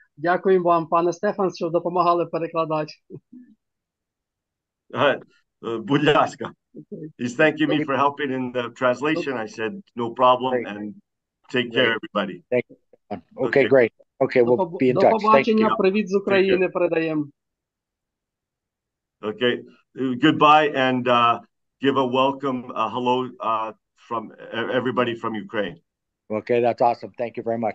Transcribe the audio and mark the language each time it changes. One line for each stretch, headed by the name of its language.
Ukrainian: Дякуємо вам, пане Стефан, що допомагали перекладати. Будь ласка.
English: He's thanking me for helping in the translation. I said, no problem, and take care, everybody. Thank you. Okay, great. Okay, we'll be in touch.
Ukrainian: До побачення, привіт з України передаємо.
English: Okay, goodbye, and give a welcome, hello from everybody from Ukraine. Okay, that's awesome. Thank you very much.